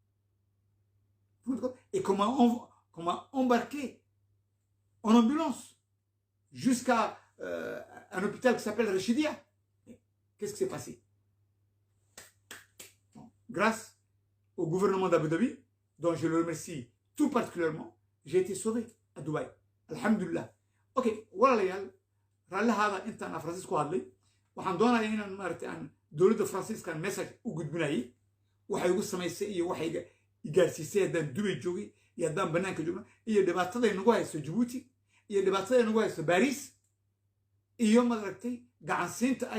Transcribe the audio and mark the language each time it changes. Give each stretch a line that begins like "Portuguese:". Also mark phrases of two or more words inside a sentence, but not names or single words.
French: Et qu'on m'a embarqué en ambulance jusqu'à un hôpital qui s'appelle Rechidia. Qu'est-ce qui s'est passé? Bon, grâce au gouvernement d'Abu Dhabi, dont je le remercie tout particulièrement, j'ai été sauvé à Dubaï. Alhamdulillah. Ok, voilà les gars.
Somali: Ralla hada intaan Francis ku hadlay waxaan doonayaa inaan maartay aan dawladda Franciscan message u gudbinayay waxay ugu samaysay iyo waxay igaarsiisay haddaan Dubai joogay iyo haddaan banaanka joogno iyo dhibaatada ay nagu hayso Djibouti iyo dhibaatada ay nagu hayso Paris iyo maartay gacansiinta ay